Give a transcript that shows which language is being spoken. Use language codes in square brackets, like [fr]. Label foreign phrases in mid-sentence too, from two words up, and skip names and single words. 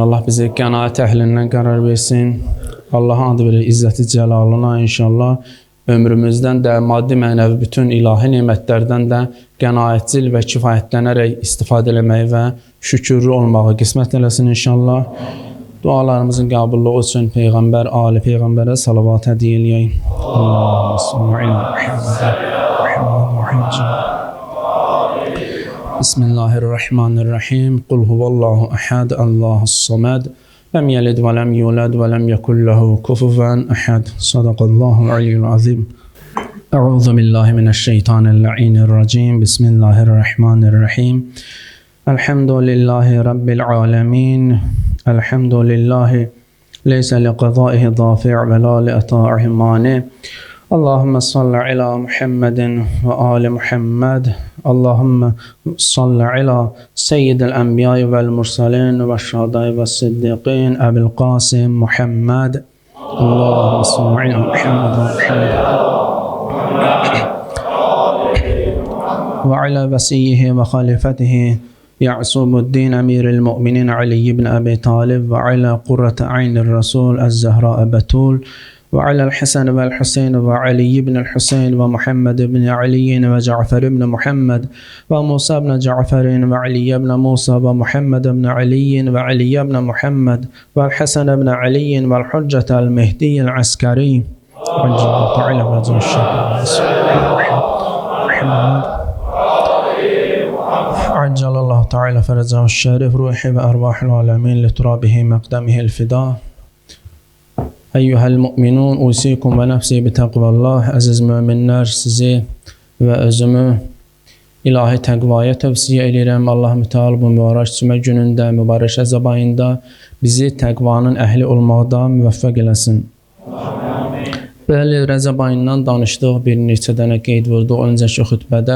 [az] Allah bizi qənaət əhlindən qərar versin. Allahın adı verir izzəti cəlalına inşallah. Ömrümüzdən də maddi mənəvi bütün ilahi nemətlərdən də qənaətcil və kifayətlənərək istifadə eləməyi və şükürlü olmağı qismət eləsin inşallah. Dualarımızın qəbulluğu üçün Peyğəmbər, Ali Peyğəmbərə salavat hədiyyə eləyək. [ar] اللهم صل على محمد. بسم الله الرحمن الرحيم. قل هو الله أحد الله الصمد. لم يلد ولم يولد ولم يكن له كفوا أحد. صدق الله العلي العظيم أعوذ بالله من الشيطان الرجيم. بسم الله الرحمن الرحيم الحمد لله رب العالمين. الحمد لله ليس لقضائه دافع ولا لعطائه مانع. اللهم صل على محمد وآل محمد. اللهم صل على سيد الأنبياء والمرسلين والشهداء والصديقين أبي القاسم محمد. اللهم صل على محمد وعلى وصيه وخليفته يعسوب الدين أمير المؤمنين علي بن أبي طالب وعلى قرة عين الرسول الزهراء البتول وعلى الحسن والحسين وعلي بن الحسين ومحمد بن علي وجعفر بن محمد وموسى بن جعفر وعلي بن موسى ومحمد بن علي وعلي بن محمد والحسن بن علي والحجة المهدي العسكري عجل الله تعالى فرجه الشريف روحي وأرواح العالمين لترابه مقدمه الفداء. أيها المؤمنون أوصيكم ونفسي بتقوى الله. [az] Əziz möminlər, sizi və özümü ilahi təqvaya tövsiyə edirəm. Allah mütəal bu mübarək cümə günündə, mübarək Rəcəb ayında bizi təqvanın əhli olmaqda müvəffəq eləsin. Bəli, Rəcəb ayından danışdıq, bir neçə dənə qeyd vurduq öncəki xütbədə.